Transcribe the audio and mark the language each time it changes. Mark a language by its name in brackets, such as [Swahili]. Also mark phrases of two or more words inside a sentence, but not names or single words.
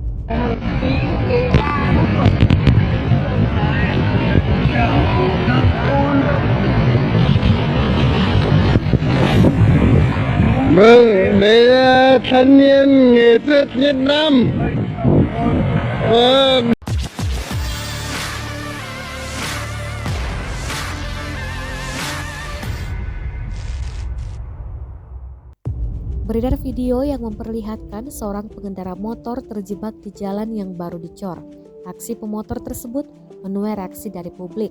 [Vietnamese] Vâng, đấy là thanh niên nghệ thuật Việt Nam. Vâng. [Indonesian] Beredar video yang memperlihatkan seorang pengendara motor terjebak di jalan yang baru dicor. Aksi pemotor tersebut menuai reaksi dari publik.